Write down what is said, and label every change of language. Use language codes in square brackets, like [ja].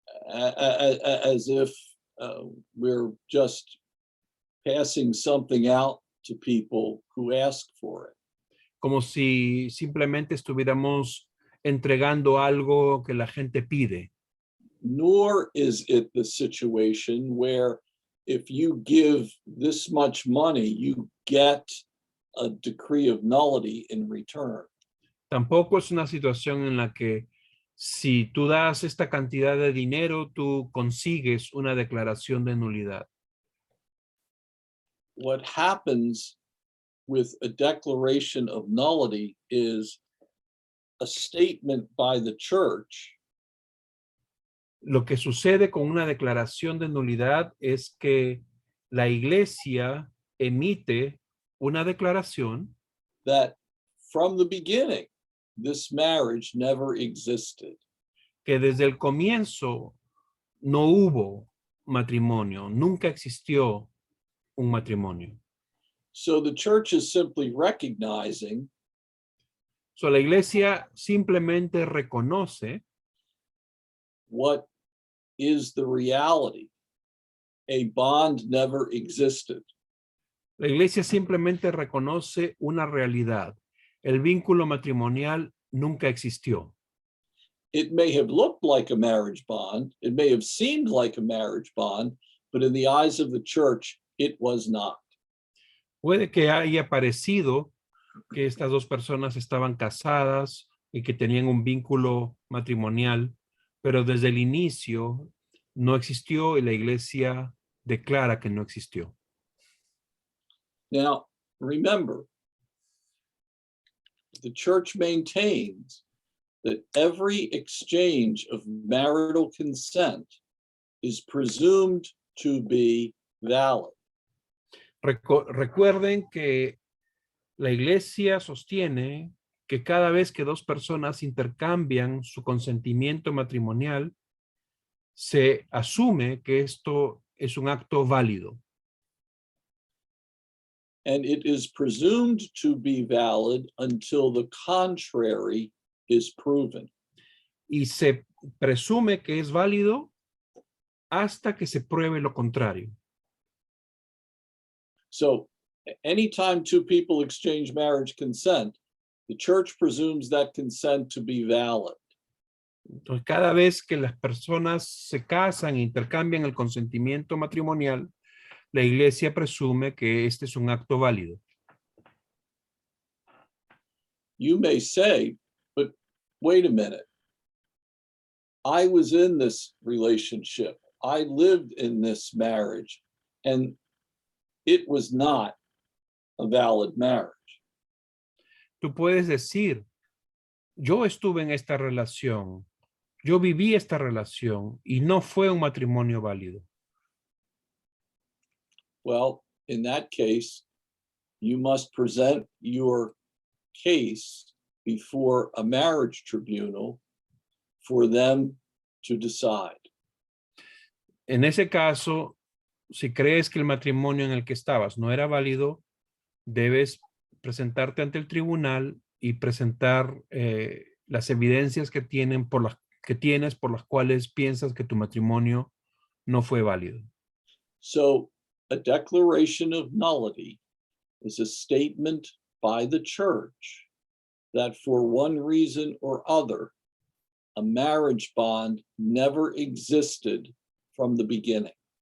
[en] as if we're just passing something out to people who ask for it. [es] como si simplemente estuviéramos entregando algo que la gente pide. [en] Nor is it the situation where if you give this much money, you get a decree of nullity in return. [es] Tampoco es una situación en la que si tú das esta cantidad de dinero, tú consigues una declaración de nulidad. [en] What happens with a declaration of nullity is a statement by the church [es] Lo que sucede con una declaración de nulidad es que la iglesia emite una declaración [en] that from the beginning, this marriage never existed. [es] que desde el comienzo no hubo matrimonio, nunca existió un matrimonio. [en] So the church is simply recognizing [es] So, la iglesia simplemente reconoce [en] what is the reality. A bond never existed. [es] La iglesia simplemente reconoce una realidad. El vínculo matrimonial nunca existió. [en] It may have looked like a marriage bond. It may have seemed like a marriage bond, but in the eyes of the church, it was not. [es] Puede que haya parecido que estas dos personas estaban casadas y que tenían un vínculo matrimonial, pero desde el inicio no existió y la iglesia declara que no existió. [en] Now, remember, the church maintains that every exchange of marital consent is presumed to be valid. [es] Recuerden que la iglesia sostiene que cada vez que dos personas intercambian su consentimiento matrimonial, se asume que esto es un acto válido. [en] And it is presumed to be valid until the contrary is proven. [es] Y se presume que es válido hasta que se pruebe lo contrario. [en] So anytime two people exchange marriage consent, the church presumes that consent to be valid. [es] Entonces, cada vez que las personas se casan e intercambian el consentimiento matrimonial, la iglesia presume que este es un acto válido. [en] You may say, but wait a minute. I was in this relationship. I lived in this marriage, and it was not a valid marriage. [es] Tú puedes decir, yo estuve en esta relación, yo viví esta relación y no fue un matrimonio válido. [en] Well, in that case, you must present your case before a marriage tribunal for them to decide. [es] En ese caso, si crees que el matrimonio en el que estabas no era válido, debes presentarte ante el tribunal y presentar las evidencias que tienes por las cuales piensas que tu matrimonio no fue válido. [en] So a declaration of nullity is a statement by the church that for one reason or other, a marriage bond never existed from the beginning.